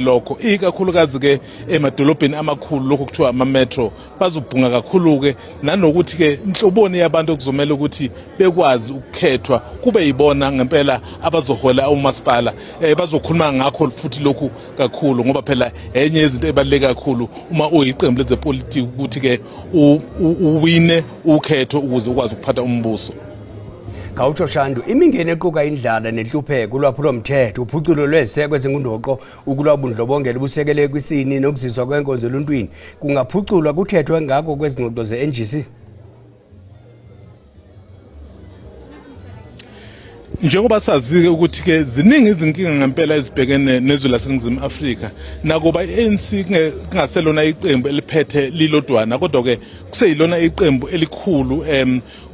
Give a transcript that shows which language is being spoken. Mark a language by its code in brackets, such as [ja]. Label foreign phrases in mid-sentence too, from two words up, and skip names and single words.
[zu] lokho ikakhulukazi ke emadolobheni amakhulu lokho kuthiwa ama-metro bazobhunga kakhulu ke nanokuthi ke inhloboni yabantu kuzomela ukuthi bekwazi ukukhethwa kube yibona ngempela abazohola umasipala bazokhuluma ngakho futhi lokhu kakhulu ngoba phela enye izinto ebaluleke kakhulu uma uyiqembu lezepolitiki ukuthi ke uwine ukhetho ukuze ukwazi ukuphatha umbuso. [xh] Khawutsho Shandu, imingeni equka indlala nenhlupheko ulwaphulo mthetho uphuculo lweziseko ezingundoqo ukulwabundlobongela ubusekele kwisini nokuziswa kwenkonzo eluntwini kungaphuculwa kuthethwe ngako kwezingxoxo ze-NGC. [zu] Njengoba sazi ukuthi ke ziningi izinkinga ngempela ezibhekene nezwe laseNingizimu Afrika nakuba iANC kungaselona iqembu eliphethe lilodwana kodwa ke kuseyilona iqembu elikhulu